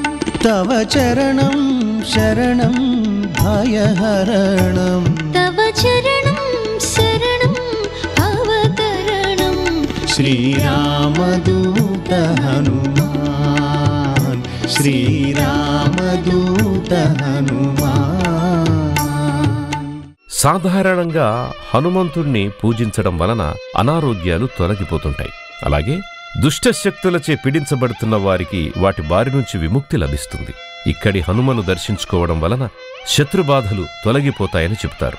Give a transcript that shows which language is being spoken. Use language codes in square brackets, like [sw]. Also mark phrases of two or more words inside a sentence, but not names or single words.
[sa] तव चरणं शरणं भयहरणं तव चरणं शरणं भवतरणं श्रीरामदूत हनुमान् श्रीरामदूत हनुमान् [te] సాధారణంగా హనుమంతుణ్ణి పూజించడం వలన అనారోగ్యాలు తొలగిపోతుంటాయి. అలాగే దుష్టశక్తులచే పీడించబడుతున్న వారికి వాటి బారి నుంచి విముక్తి లభిస్తుంది. ఇక్కడి హనుమను దర్శించుకోవడం వలన శత్రుబాధలు తొలగిపోతాయని చెబుతారు.